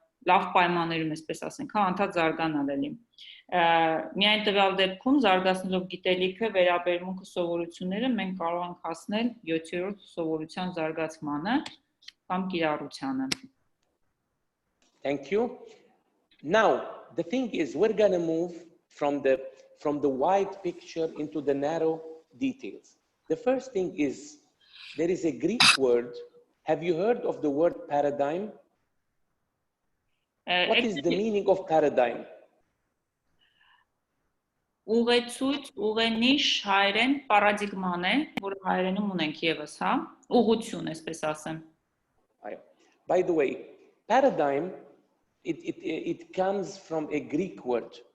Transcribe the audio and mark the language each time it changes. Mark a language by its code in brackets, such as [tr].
[hy] լավ պայմաններում, այսպես ասենք, անդադ զարգանալ էլի։ Միայն տվյալ դեպքում զարգացնելով գիտելիքը, վերաբերմունքը, սովորությունները մենք կարող ենք հասնել 7-րդ սովորության զարգացմանը կամ կիրառությանը։ [en] Thank you. Now, the thing is, we're going to move from the wide picture into the narrow details. The first thing is, there is a Greek word. Have you heard of the word paradigm? What is the meaning of paradigm? [hy] Ուղեցույց, ուղենիշ հայերեն պարադիգման է, որը հայերենում ունենք եւս, հա, ուղղություն, այսպես ասեմ։ [en] By the way, paradigm it comes from a Greek word.